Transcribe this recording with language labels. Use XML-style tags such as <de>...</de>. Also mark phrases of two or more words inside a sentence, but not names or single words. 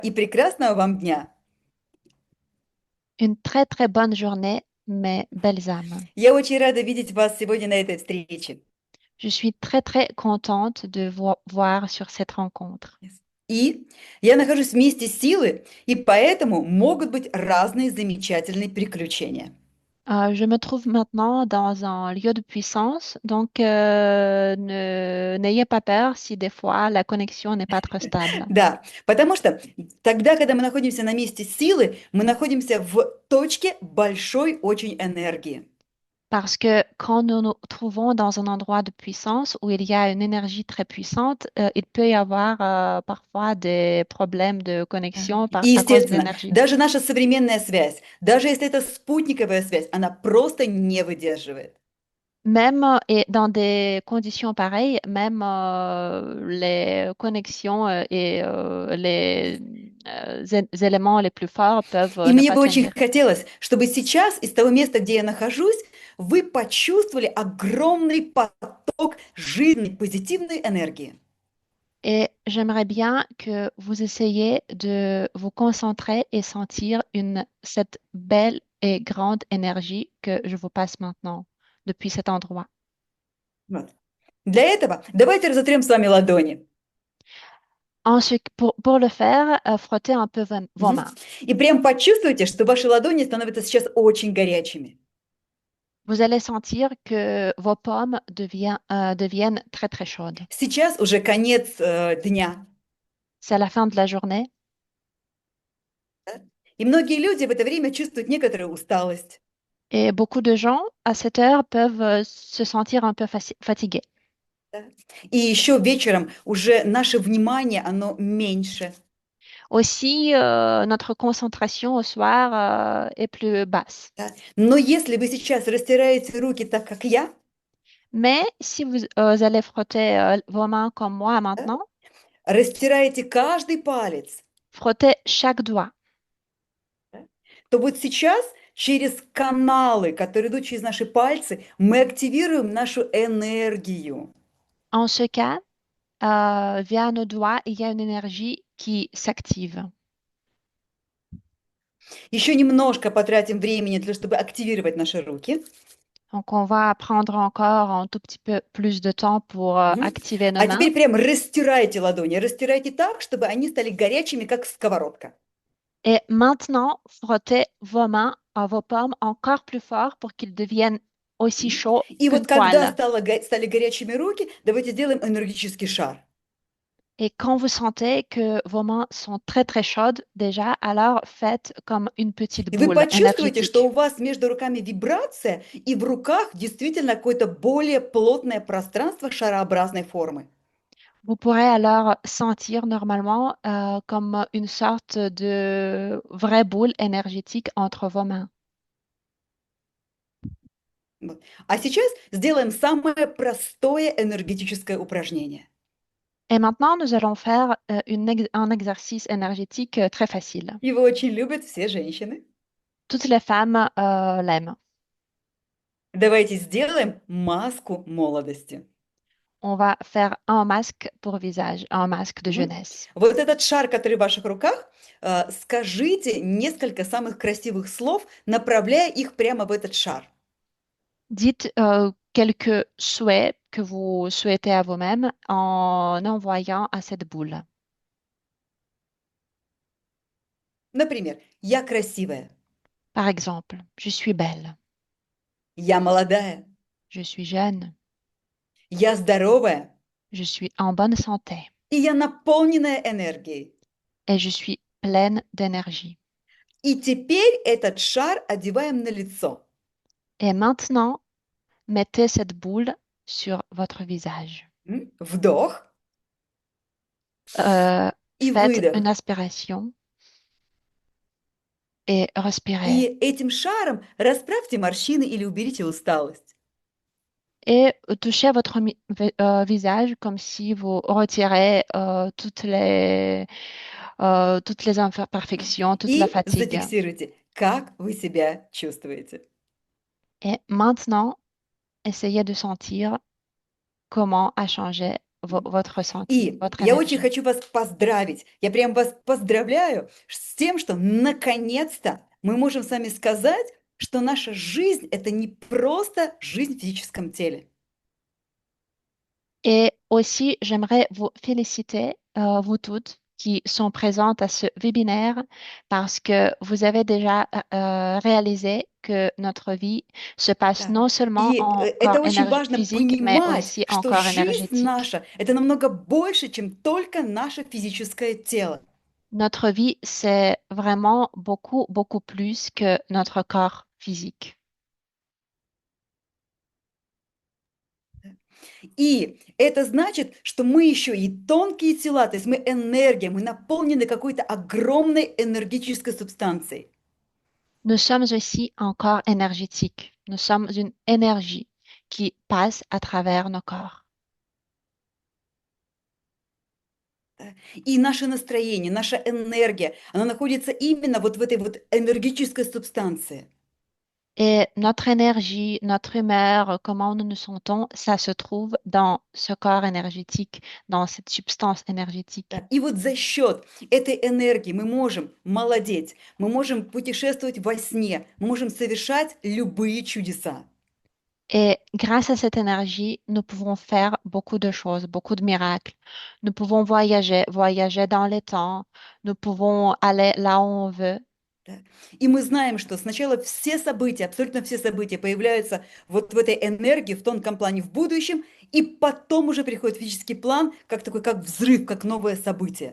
<ru>и прекрасного вам дня.</ru> <fr>Une très très bonne journée, mes belles âmes.</fr> <ru>Я очень рада видеть вас сегодня на этой встрече.</ru> <fr>Je suis très très contente de vous voir sur cette rencontre.</fr> <ru>И я нахожусь в месте силы, и поэтому могут быть разные замечательные приключения.</ru> <fr>Je me trouve maintenant dans un lieu de puissance, donc n'ayez pas peur si des fois la connexion n'est pas très stable.</fr> <ru>Да, потому что тогда, когда мы находимся на месте силы, мы находимся в точке большой очень энергии.</ru> <fr>Parce que quand nous nous trouvons dans un endroit de puissance où il y a une énergie très puissante, il peut y avoir parfois des problèmes de</fr> <ru>Ага.</ru> <fr>connexion</fr> <ru>И,</ru> <fr>à cause de</fr> <ru>естественно,</ru> <fr>l'énergie.</fr> <ru>даже наша современная связь, даже если это спутниковая связь, она просто не выдерживает.</ru> <fr>Même et dans des conditions pareilles, même les connexions et éléments les plus forts peuvent</fr> <ru>И</ru> <fr>ne</fr> <ru>мне</ru> <fr>pas</fr> <ru>бы очень</ru> <fr>tenir.</fr> <ru>хотелось, чтобы сейчас из того места, где я нахожусь, вы почувствовали огромный поток жизненной, позитивной энергии.</ru> <fr>Et j'aimerais bien que vous essayiez de vous concentrer et sentir cette belle et grande énergie que je vous passe maintenant depuis cet endroit.</fr> <ru>Вот. Для этого давайте разотрем с вами ладони.</ru> <fr>Ensuite, pour le faire, frottez un peu vos Мгм. mains.</fr> <ru>И прям почувствуйте, что ваши ладони становятся сейчас очень горячими.</ru> <fr>Vous allez sentir que vos pommes deviennent très très chaudes.</fr> <ru>Сейчас уже конец дня.</ru> <fr>C'est la fin de la journée</fr> <ru>Да? И многие люди в это время чувствуют некоторую усталость.</ru> <fr>et beaucoup de gens à cette heure peuvent se sentir un peu fatigués.</fr> <ru>Да? И еще вечером уже наше внимание, оно меньше.</ru> <fr>Aussi, notre concentration au soir est plus basse.</fr> <ru>Да? Но если вы сейчас растираете руки так, как я,</ru> <fr>Mais si vous allez frotter vos mains comme moi</fr> <ru>да,</ru> <fr>maintenant,</fr> <ru>растираете каждый палец,</ru> <fr>frottez chaque doigt.</fr> <ru>да, то вот сейчас через каналы, которые идут через наши пальцы, мы активируем нашу энергию.</ru> <fr>En ce cas, via nos doigts, il y a une énergie qui s'active.</fr> <ru>Еще немножко потратим времени для того, чтобы активировать наши руки.</ru> <fr>Donc, on va prendre encore un tout petit peu plus de temps pour Мгм. activer nos</fr> <ru>А</ru> <fr>mains.</fr> <ru>теперь прям растирайте ладони, растирайте так, чтобы они стали горячими, как сковородка.</ru> <fr>Et maintenant, frottez vos mains à vos pommes encore plus fort pour qu'ils deviennent aussi Мгм. chauds</fr> <ru>И</ru> <fr>qu'une</fr> <ru>вот когда</ru> <fr>poêle.</fr> <ru>стали горячими руки, давайте сделаем энергетический шар.</ru> <fr>Et quand vous sentez que vos mains sont très très chaudes déjà, alors faites comme une petite</fr> <ru>И вы</ru> <fr>boule</fr> <ru>почувствуете, что</ru> <fr>énergétique.</fr> <ru>у вас между руками вибрация, и в руках действительно какое-то более плотное пространство шарообразной формы.</ru> <fr>Vous pourrez alors sentir normalement comme une sorte de vraie boule énergétique entre vos mains.</fr> <ru>Вот. А сейчас сделаем самое простое энергетическое упражнение.</ru> <fr>Et maintenant, nous allons faire un exercice énergétique très facile.</fr> <ru>Его очень любят все женщины.</ru> <fr>Toutes les femmes l'aiment.</fr> <ru>Давайте сделаем маску молодости.</ru> <fr>On va faire un masque pour visage, un masque de Мгм. jeunesse.</fr> <ru>Вот этот шар, который в ваших руках, скажите несколько самых красивых слов, направляя их прямо в этот шар.</ru> <fr>Dites quelques souhaits que vous souhaitez à vous-même en envoyant à cette boule.</fr> <ru>Например, я красивая,</ru> <fr>Par exemple, je suis belle,</fr> <ru>я молодая,</ru> <fr>je suis jeune,</fr> <ru>я здоровая,</ru> <fr>je suis en bonne santé</fr> <ru>и я наполненная энергией.</ru> <fr>et je suis pleine d'énergie.</fr> <ru>И теперь этот шар одеваем на лицо.</ru> <fr>Et maintenant, mettez cette boule sur votre visage.</fr> <ru>Вдох и</ru> <fr>Faites</fr> <ru>выдох.</ru> <fr>une aspiration et respirez.</fr> <ru>И этим шаром расправьте морщины или уберите усталость.</ru> <fr>Et touchez votre visage comme si vous retirez toutes les imperfections, toute la</fr> <ru>И</ru> <fr>fatigue.</fr> <ru>зафиксируйте, как вы себя чувствуете.</ru> <fr>Et maintenant, essayez de sentir comment a changé votre ressenti,</fr> <ru>И</ru> <fr>votre</fr> <ru>я очень</ru> <fr>énergie.</fr> <ru>хочу вас поздравить. Я прям вас поздравляю с тем, что наконец-то мы можем с вами сказать, что наша жизнь – это не просто жизнь в физическом теле.</ru> <fr>Et aussi, j'aimerais vous féliciter, vous toutes qui sont présentes à ce webinaire, parce que vous avez déjà réalisé que notre vie se passe</fr> <ru>Да.</ru> <fr>non seulement</fr> <ru>И</ru> <fr>en corps</fr> <ru>это очень важно</ru> <fr>physique, mais</fr> <ru>понимать,</ru> <fr>aussi en</fr> <ru>что</ru> <fr>corps</fr> <ru>жизнь</ru> <fr>énergétique.</fr> <ru>наша – это намного больше, чем только наше физическое тело.</ru> <fr>Notre vie, c'est vraiment beaucoup, beaucoup plus que notre corps physique.</fr> <ru>И это значит, что мы еще и тонкие тела, то есть мы энергия, мы наполнены какой-то огромной энергетической субстанцией.</ru> <fr>Nous sommes aussi un corps énergétique. Nous sommes une énergie qui passe à travers nos corps.</fr> <ru>Да. И наше настроение, наша энергия, она находится именно вот в этой вот энергетической субстанции.</ru> <fr>Et notre énergie, notre humeur, comment nous nous sentons, ça se trouve dans ce corps énergétique, dans cette substance énergétique.</fr> <ru>Да. И вот за счет этой энергии мы можем молодеть, мы можем путешествовать во сне, мы можем совершать любые чудеса.</ru> <fr>Et grâce à cette énergie, nous pouvons faire beaucoup de choses, beaucoup de miracles. Nous pouvons voyager, voyager dans le temps. Nous pouvons aller là où on veut.</fr> <ru>Да. И мы знаем, что сначала все события, абсолютно все события появляются вот в этой энергии, в тонком плане в будущем, и потом уже приходит физический план, как такой, как взрыв, как новое событие.</ru>